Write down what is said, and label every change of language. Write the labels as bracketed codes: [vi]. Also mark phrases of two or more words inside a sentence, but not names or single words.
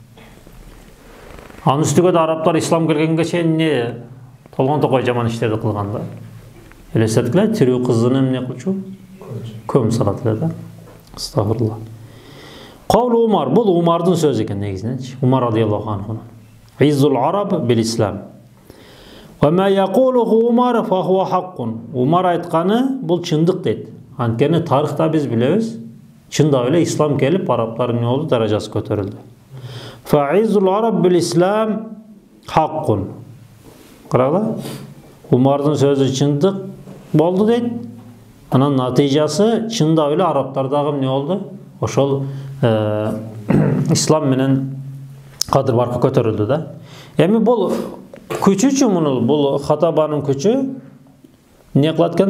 [ky] Анын үстүгө да арабтар ислам келгенге чейин эмне толгон токой жаман иштерди кылган да. Элестеткиле, тирүү кызын эмне кылчу? Көм салат эле да. Астагфирулла. [ar] قول عمر, [ky] бул Умардын сөзү экен негизиненчи. Умар [ar] رضي الله عنه. عز العرب بالإسلام. وما يقوله عمر فهو حق. [ky] Умар айтканы бул чындык дейт. Анткени тарыхта биз билебиз, чындап эле ислам келип арабтардын болду даражасы көтөрүлдү. [ar] فعز العرب بالإسلام حق. [ky] Карагыла, Умардын сөзү чындык болду дейт. Анан натыйжасы чындап эле арабтардагы эмне болду? Ошол ислам менен кадыр баркы көтөрүлдү да. Эми бул күчүчү муну, бул хатабанын күчү эмне кылат экен?